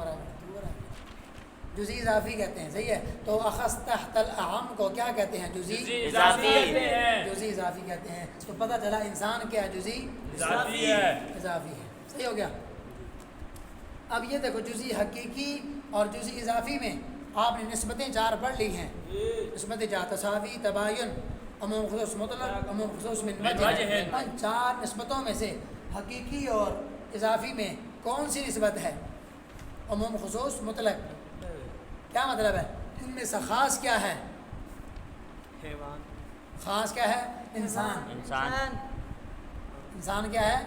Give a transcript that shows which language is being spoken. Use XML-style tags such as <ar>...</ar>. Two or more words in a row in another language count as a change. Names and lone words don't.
<ur>جزئی اضافی کہتے ہیں، صحیح ہے۔ تو اخص تحت الاعم کو کیا کہتے ہیں؟ جزئی اضافی۔ جزئی اضافی کہتے ہیں۔ تو پتہ چلا انسان کیا جزئی اضافی ہے۔ اضافی ہے، صحیح ہو گیا۔ اب یہ دیکھو جزئی حقیقی اور جزئی اضافی میں آپ نے نسبتیں 4 پڑھ لی ہیں۔ نسبت جا، تساوی، تباین، عموم خصوص مطلق، عموم خصوص من وجہ۔ ان 4 نسبتوں میں سے حقیقی اور اضافی میں کون سی نسبت ہے؟ عموم خصوص مطلق۔ کیا مطلب ہے؟ ان میں سے خاص کیا ہے؟ خاص کیا ہے؟ انسان۔ انسان کیا ہے؟</ur>